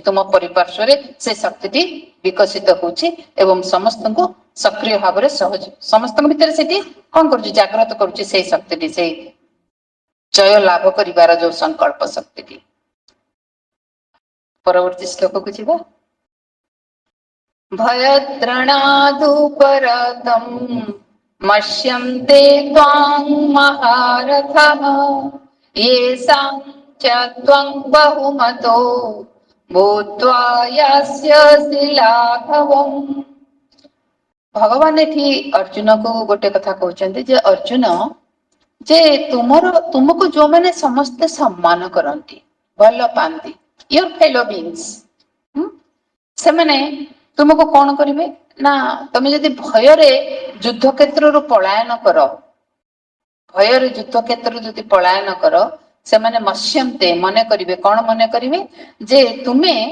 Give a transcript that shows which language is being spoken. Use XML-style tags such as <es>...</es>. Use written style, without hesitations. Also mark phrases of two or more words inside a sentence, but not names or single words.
<or>ତୁମ ପରିପାର୍ଶ୍ୱରେ ସେ ଶକ୍ତିଟି ବିକଶିତ ହଉଛି ଏବଂ ସମସ୍ତଙ୍କୁ ସକ୍ରିୟ ଭାବରେ ସହଜ ସମସ୍ତଙ୍କ ଭିତରେ ସେଠି କଣ କରୁଛି ଜାଗ୍ରତ କରୁଛି ସେଇ ଶକ୍ତିଟି, ସେଇ ଜୟ ଲାଭ କରିବାର ଯୋଉ ସଂକଳ୍ପ ଶକ୍ତିଟି। ପରବର୍ତ୍ତୀ ଶ୍ଲୋକକୁ ଯିବା।</or> <sa>ଭୟଦ୍ରଣାଦୁପରତମ୍ ମଶ୍ୟନ୍ତେ ତ୍ୱାଂ ମହାରଥଃ येषां च त्वं बहुमतो भूत्वा यास्यसि लाघवम्।</sa> <or>ଭଗବାନ ଏଠି ଅର୍ଜୁନକୁ ଗୋଟେ କଥା କହୁଛନ୍ତି ଯେ ଅର୍ଜୁନ, ଯେ ତୁମକୁ ଯୋଉମାନେ ସମସ୍ତେ ସମ୍ମାନ କରନ୍ତି, ଭଲ ପାଆନ୍ତି,</or> <en>your fellow beings,</en> <or>ସେମାନେ ତୁମକୁ କଣ କରିବେ ନା, ତମେ ଯଦି ଭୟରେ ଯୁଦ୍ଧ କ୍ଷେତ୍ରରୁ ପଳାୟନ କର, ଭୟରେ ଯୁଦ୍ଧ କ୍ଷେତ୍ରରୁ ଯଦି ପଳାୟନ କର, ସେମାନେ ମସ୍ୟନ୍ତେ ମନେ କରିବେ, କଣ ମନେ କରିବେ ଯେ ତୁମେ</or>